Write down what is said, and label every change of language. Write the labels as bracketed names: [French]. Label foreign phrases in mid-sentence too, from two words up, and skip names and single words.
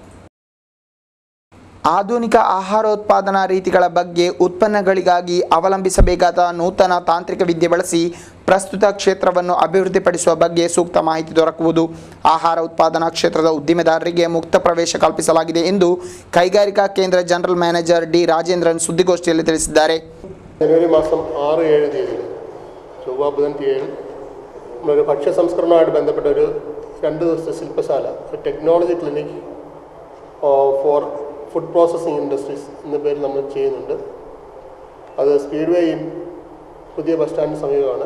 [Kannada] ಆಧುನಿಕ ಆಹಾರೋತ್ಪಾದನಾ ರೀತಿಗಳ ಬಗ್ಗೆ ಉತ್ಪನ್ನಗಳಿಗಾಗಿ ಅವಲಂಬಿಸಬೇಕಾದ ನೂತನ ತಾಂತ್ರಿಕ ವಿದ್ಯೆ ಬಳಸಿ ಪ್ರಸ್ತುತ ಕ್ಷೇತ್ರವನ್ನು ಅಭಿವೃದ್ಧಿಪಡಿಸುವ ಬಗ್ಗೆ ಸೂಕ್ತ ಮಾಹಿತಿ ದೊರಕುವುದು. ಆಹಾರ ಉತ್ಪಾದನಾ ಕ್ಷೇತ್ರದ ಉದ್ದಿಮೆದಾರರಿಗೆ ಮುಕ್ತ ಪ್ರವೇಶ ಕಲ್ಪಿಸಲಾಗಿದೆ ಎಂದು ಕೈಗಾರಿಕಾ ಕೇಂದ್ರ ಜನರಲ್ ಮ್ಯಾನೇಜರ್ ಡಿ ರಾಜೇಂದ್ರನ್ ಸುದ್ದಿಗೋಷ್ಠಿಯಲ್ಲಿ ತಿಳಿಸಿದ್ದಾರೆ. [Malayalam] ಜನವರಿ മാസം 6-7 തീയതി ചൊവ്വ ബുധൻ തീയതി ഒരു ഭക്ഷ്യ സംസ്കരണവുമായിട്ട് ബന്ധപ്പെട്ട ഒരു 2 ദിവസത്തെ ശില്പശാല, ടെക്നോളജി ക്ലിനിക് ഫോർ ഫുഡ് പ്രോസസ്സിംഗ് ഇൻഡസ്ട്രീസ് എന്ന പേരിൽ നമ്മൾ ചെയ്യുന്നുണ്ട്. അത് സ്പീഡ്വേ ഇൻ പുതിയ ബസ് സ്റ്റാൻഡിന് സമീപമാണ്.